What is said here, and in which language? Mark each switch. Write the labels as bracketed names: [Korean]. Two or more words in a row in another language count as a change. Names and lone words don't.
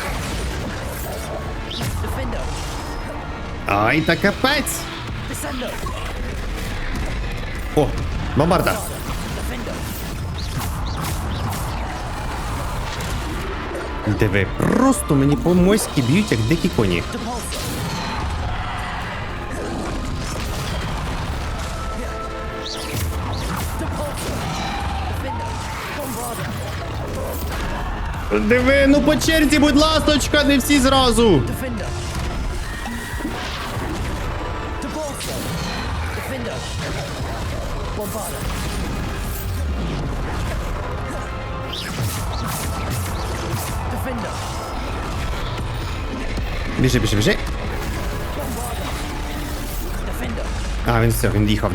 [Ukrainian] Defender. Ай, та капець! Descender. О, бомбарда. Defender. Диви, просто мені по-моськи б'ють, як дикі коні. Depulsor. Depulsor. Defender. Bombarder. Диви, ну по черзі, будь ласточка, не всі зразу. Defender. Depulsor. Біжи, біжи, біжи. А, він все, він їхав.